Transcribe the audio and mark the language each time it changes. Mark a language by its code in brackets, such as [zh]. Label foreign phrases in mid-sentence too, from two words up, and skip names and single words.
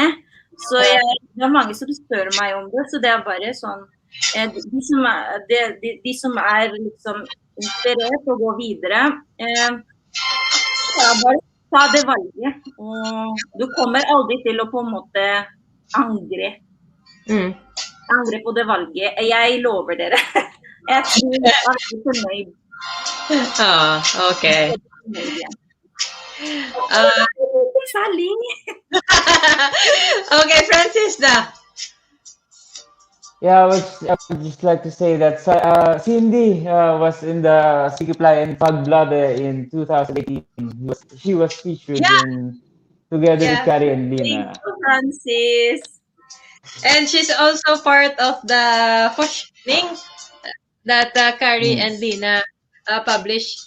[no] Så det mange som spør meg om det, så det bare sånn, de som liksom inspirert å gå videre, bare ta det valget, og du kommer aldri til å på en måte angre på det valget. Jeg lover dere. Jeg tror jeg veldig fornøyd. Okay. Sally. Okay, Francis da. [en] Yeah, I would just like to say that Cindy was in the Sikiply and Pagblood in 2018. She was featured together with Carrie and Lina. Thank you, Francis. And she's also part of the forskning that Carrie and Lina published.